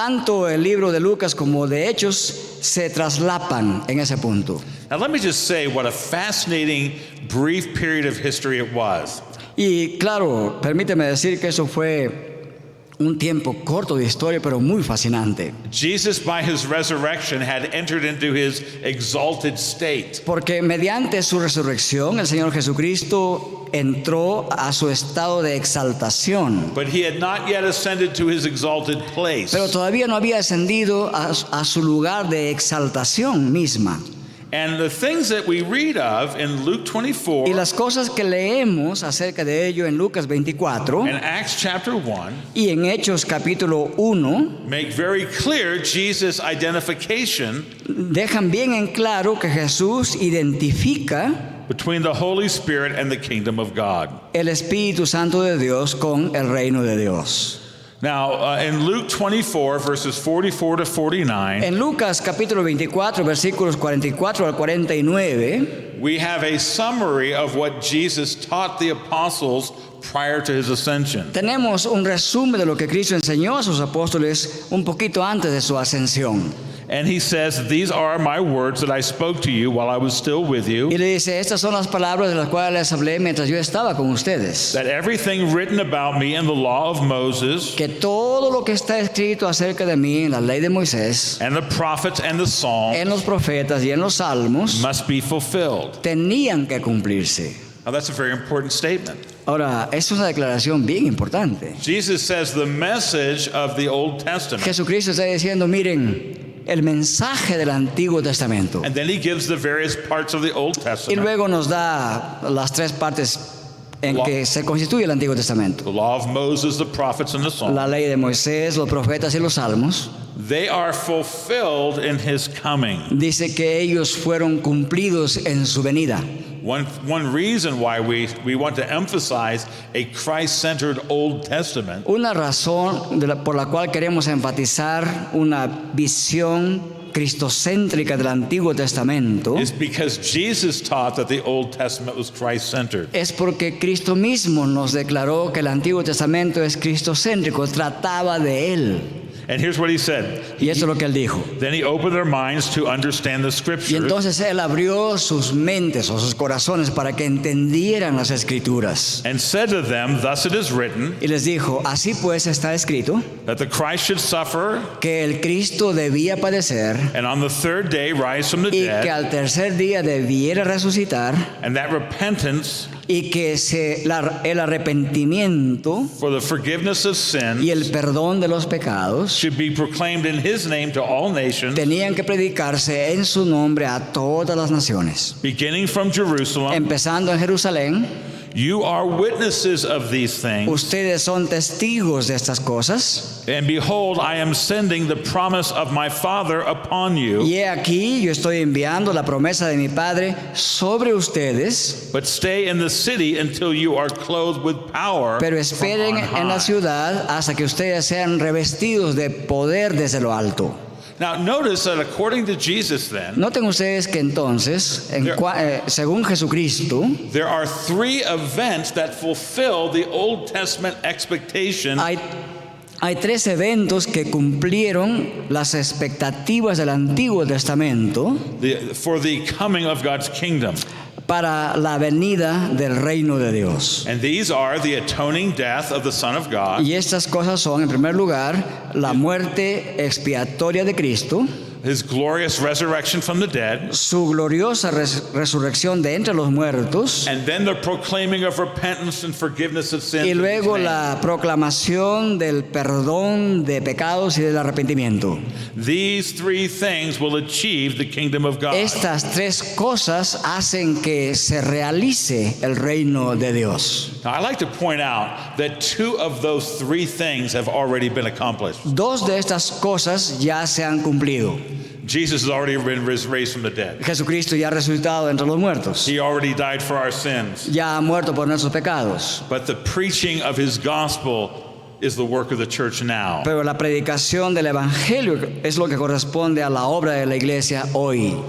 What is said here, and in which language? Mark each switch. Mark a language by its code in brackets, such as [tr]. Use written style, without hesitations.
[es] tanto el libro de Lucas como de Hechos se traslapan en ese punto. [en] Now let me just say what a fascinating brief period of history it was. [es] Y claro, permíteme decir que eso fue un tiempo corto de historia, pero muy fascinante. [en] Jesus, by his resurrection, had entered into his exalted state. [es] Porque mediante su resurrección, el Señor Jesucristo entró a su estado de exaltación. [en] But he had not yet ascended to his exalted place. [es] Pero todavía no había ascendido a su lugar de exaltación misma. [en] And the things that we read of in Luke 24 [es] Y las cosas que leemos acerca de ello en Lucas 24 [en] and Acts chapter 1 [es] y en Hechos capítulo 1 [en] make very clear Jesus' identification [es] dejan bien en claro que Jesús identifica [en] between the Holy Spirit and the kingdom of God. [es] el Espíritu Santo de Dios con el reino de Dios. [en] Now, in Luke 24, verses 44 to 49, [es] En Lucas capítulo 24, versículos 44 al 49, [en] we have a summary of what Jesus taught the apostles prior to his ascension. [es] tenemos un resumen de lo que Cristo enseñó a sus apóstoles un poquito antes de su ascensión. [en] And he says, "These are my words that I spoke to you while I was still with you, [es] Y le dice, estas son las palabras de las cuales les hablé mientras yo estaba con ustedes. [en] that everything written about me in the law of Moses [es] Que todo lo que está escrito acerca de mí en la ley de Moisés, [en] and the prophets and the Psalms [es] en los profetas y en los salmos, [en] must be fulfilled." [es] tenían que cumplirse. [en] Now that's a very important statement. [es] Ahora, es una declaración bien importante. [en] Jesus says the message of the Old Testament, [es] Jesucristo está diciendo, miren, el mensaje del Antiguo Testamento. [en] and then he gives the various parts of the Old [es] Y [en] Testament, [es] luego nos da las tres partes en que se constituye el Antiguo Testamento. [en] the law of Moses, the prophets, and the Psalms. [es] La ley de Moisés, los profetas y los salmos. [en] They are fulfilled in his coming. [es] Dice que ellos fueron cumplidos en su venida. [en] One reason why we want to emphasize a Christ-centered Old Testament [es] Una razón por la cual queremos enfatizar una visión cristocéntrica del Antiguo Testamento [en] is because Jesus taught that the Old Testament was Christ-centered. [es] es porque Cristo mismo nos declaró que el Antiguo Testamento es cristocéntrico, trataba de Él. [en] And here's what he said. [es] Y eso es lo que Él dijo. [en] Then he opened their minds to understand the [es] Y [en] Scriptures, [es] entonces Él abrió sus mentes o sus corazones para que entendieran las Escrituras. [en] and said to them, "Thus it is written, [es] Y les dijo, así pues está escrito, [en] that the Christ should suffer, [es] que el Cristo debía padecer [en] and on the third day rise from the [es] y que [en] dead, [es] al tercer día debiera resucitar [en] and that repentance [es] y que el arrepentimiento [en] for the forgiveness of sin [es] y el perdón de los pecados [en] should be proclaimed in his name to all nations, [es] tenían que predicarse en su nombre a todas las naciones. [en] beginning from Jerusalem. [es] Empezando en Jerusalén, [en] You are witnesses of these things. [es] ustedes son testigos de estas cosas. [en] And behold, I am sending the promise of my Father upon you. [es] Y he aquí, yo estoy enviando la promesa de mi Padre sobre ustedes, [en] But stay in the city until you are clothed with power [es] pero [en] from [es] esperen [en] on [es] en la [en] high. [es] ciudad hasta que ustedes sean revestidos de poder desde lo alto. [en] Now, notice that according to Jesus, then, [es] Noten ustedes que entonces, según Jesucristo, [en] there are three events that fulfill the Old Testament expectation [es] hay tres eventos que cumplieron las expectativas del Antiguo Testamento [en] for the coming of God's kingdom. [es] para la venida del reino de Dios. [en] And these are the atoning death of the Son of God, [es] Y estas cosas son, en primer lugar, la muerte expiatoria de Cristo, [en] his glorious resurrection from the dead, [es] su gloriosa resurrección de entre los muertos, [en] and then the proclaiming of repentance and forgiveness of sins. [es] y [en] in his [es] luego [en] name. [es] la proclamación del perdón de pecados y del arrepentimiento. [en] These three things will achieve the kingdom of God. [es] Estas tres cosas hacen que se realice el reino de Dios. [en] Now, I like to point out that two of those three things have already been accomplished. [es] Dos de estas cosas ya se han cumplido. [en] Jesus has already been raised from the dead. [es] Jesucristo ya ha resucitado entre los muertos. [en] He already died for our sins. [es] Ya ha muerto por nuestros pecados. [en] But the preaching of his gospel is the work of the church now. [es] Pero la predicación del Evangelio es lo que corresponde a la obra de la iglesia hoy.